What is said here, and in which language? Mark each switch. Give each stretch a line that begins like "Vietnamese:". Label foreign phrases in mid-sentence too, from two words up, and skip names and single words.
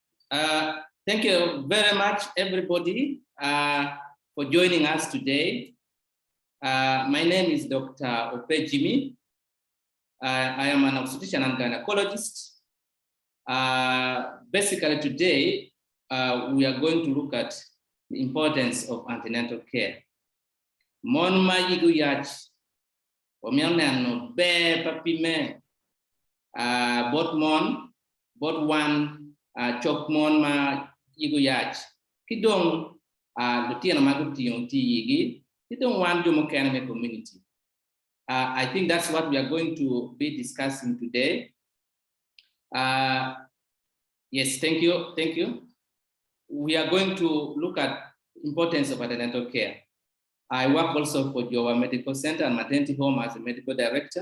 English: Thank you very much, everybody, for joining us today. My name is Dr. Ope Jimmy. I am an obstetrician and gynecologist. Basically, today, we are going to look at the importance of antenatal care.
Acoli: Mon ma yigu yach, omianano be papime, bot one, chok mon ma yigu yach. Kidong, lutiana maguti yon ti yigi, kidong one jumo kaname community.
English: I think that's what we are going to be discussing today. Yes, thank you. We are going to look at importance of antenatal care. I work also for Jowa Medical Center and Maternity Home as a medical director.